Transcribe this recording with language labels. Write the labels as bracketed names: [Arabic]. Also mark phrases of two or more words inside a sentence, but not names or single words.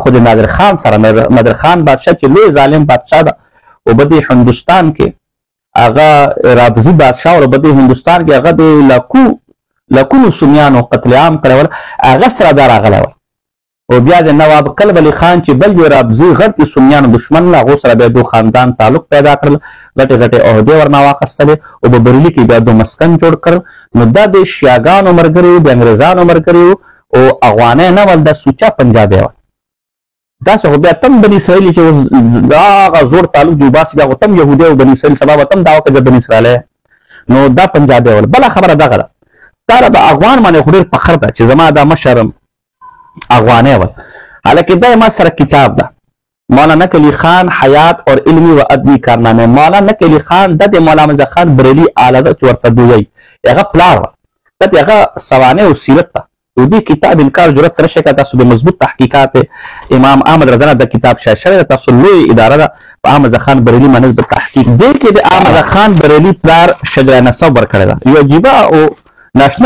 [Pashto] خو د نادر خان سره نادر خان بادشاه چې لوی ظالم بادشاه ده او په دې هندوستان کې هغه رابزي بادشاه او په دې هندوستان کې هغه د لکونو سنیانو قتل عام کړی هغه سره دا راغلی او بیا د نواب کلب علي خان چې بل یو رابزي غټ سنیانو دشمن له هغو سره بیا دو خاندان تعلق پیدا کړل غټې غټې عهدې ورنه واخیستلې او په بریلي کې بیا دو مسکن جوړ کړ نو دا د شیاګانو ملګري وو د انګریزانو ملګري وو او افغانۍ نه ول د سوچا پنجابی وه داسې خو بیا تم بني اسرائیل چې دا هغه زوړ تعلق دی وباسي دا خو تم یهودی او بني اسرائیل سبا به تم دعوه کوي د بني اسرائیل نو دا پنجابی ول بله خبره دغه ده تا له د افغان باندې خو ډېر فخر ده چې زما دا مشر افغاني ول حالانکه دا ما سره کتاب ده مولانا کلی خان حیات اور علمی و ادبی کارنامه. مولانا کلی خان د مولانا خان بریلی اعلی د ورته دوی هغه پلار د هغه سوانه او سیرت ته او دې کتاب انکار جرأت ترشه کا تاسو د مضبوط تحقیقات امام احمد رضا د کتاب شاشه تاسو لوی اداره ده په احمد خان بریلی باندې د تحقیق دې کې د احمد خان بریلی پلار شجره نسب ورکړی ده یو عجیبه او ناشنا